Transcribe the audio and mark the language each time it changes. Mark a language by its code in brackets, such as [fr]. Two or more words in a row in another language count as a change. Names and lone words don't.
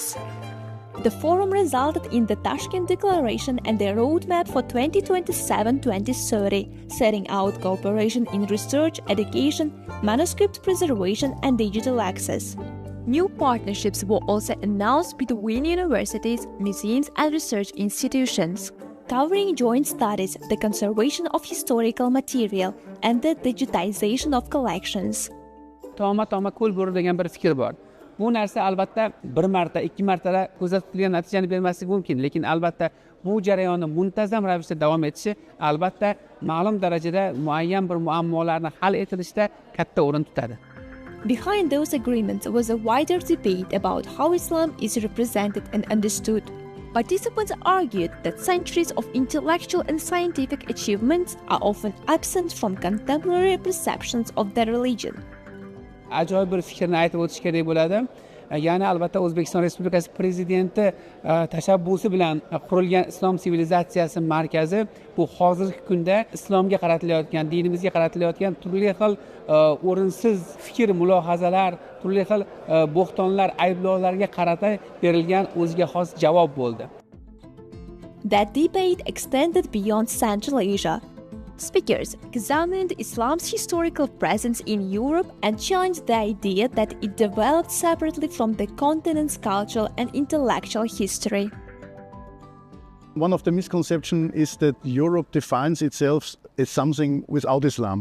[en] The forum resulted in the Tashkent Declaration and the roadmap for 2027-2030, setting out cooperation in research, education, manuscript preservation, and digital access. New partnerships were also announced between universities, museums, and research institutions, covering joint studies, the conservation of historical material, and the digitization of collections. [uz] Toma ko'l bo'ri degan bir fikr bor. Bu narsa albatta bir marta, ikki martada ko'zda tutilgan natijani bermasligi mumkin, lekin albatta bu jarayonni muntazam ravishda davom etishi albatta ma'lum darajada muayyan bir muammolarni hal etilishda katta o'rin tutadi. [en] Behind those agreements was a wider debate about how Islam is represented and understood. Participants argued that centuries of intellectual and scientific achievements are often absent from contemporary perceptions of the religion. [uz] Ajoyib bir fikrni aytib o'tish kerak bo'ladi. Ya'ni albatta O'zbekiston Respublikasi prezidenti tashabbusi bilan qurilgan Islom Sivilizatsiyasi markazi bu hozirgi kunda islomga qaratilayotgan, dinimizga qaratilayotgan turli xil o'rinsiz fikr, mulohazalar, turli xil bo'xtonlar, ayblovlarga qarata berilgan o'ziga xos javob bo'ldi. [en] That debate extended beyond Central Asia. Speakers examined Islam's historical presence in Europe and challenged the idea that it developed separately from the continent's cultural and intellectual history. One of the misconceptions is that Europe defines itself as something without Islam.